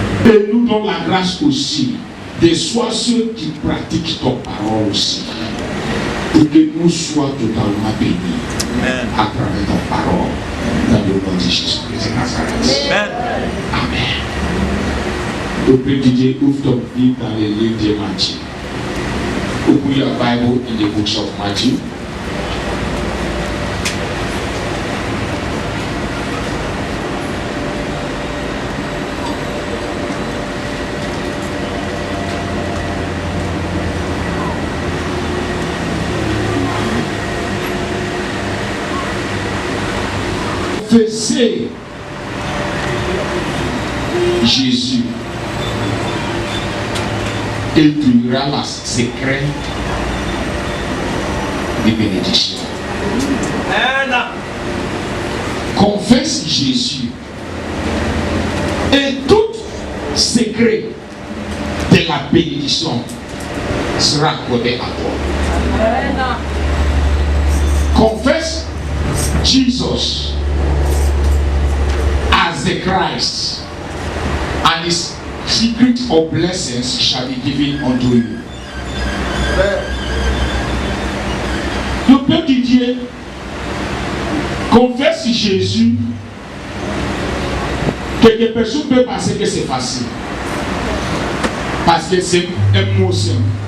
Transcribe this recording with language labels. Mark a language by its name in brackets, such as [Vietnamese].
[French] Et nous donne la grâce aussi de sois ceux qui pratiquent ton parole aussi. Pour que nous soyons totalement bénis à travers ton parole. Dans le nom de Jésus-Christ de Nazareth. Amen. Le petit ouvre ton Bible dans les livres de Matthieu. [English] Open your Bible in the books of Matthew. [French] Confessez Jésus et tu auras la secret des bénédictions. Confesse Jésus et tout secret de la bénédiction sera accordé à toi. [English] Confesse Jesus as the Christ, and his secret of blessings shall be given unto you. [French] Le peuple de Dieu confesse Jésus. Quelques personnes peuvent penser que c'est facile, parce que c'est un mot simple.